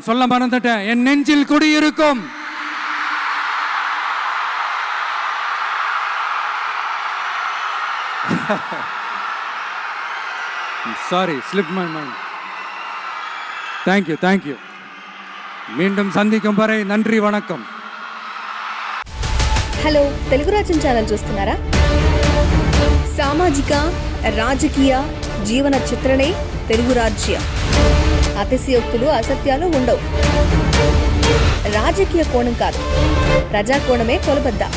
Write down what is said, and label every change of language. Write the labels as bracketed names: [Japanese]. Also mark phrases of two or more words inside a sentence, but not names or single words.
[Tamil] சொல்ல மறந்துட்டேன், என் நெஞ்சில் குடியிருக்கும் சாரி, [English] slip my mind. [Tamil] தேங்க்யூ. மீண்டும் சந்திக்கும் వரை நன்றி, వణకం. [Telugu] హలో, తెలుగు రాజ్యం ఛానల్ చూస్తున్నారా? సామాజిక రాజకీయ జీవన చిత్రణే తెలుగు రాజ్యం. అతిశయోక్తులు అసత్యాలు ఉండవు. రాజకీయ కోణం కాదు, ప్రజా కోణమే కొలబద్ద.